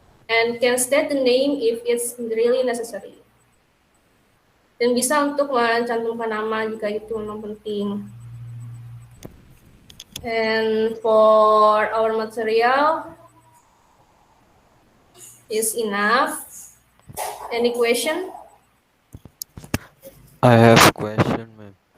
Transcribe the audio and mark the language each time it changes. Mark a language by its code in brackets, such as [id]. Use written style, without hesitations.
[en] And can state the name if it's really necessary. [id] Dan bisa untuk mencantumkan nama jika itu memang penting. [en] And for our material is enough. Any question? I have a question, ma'am.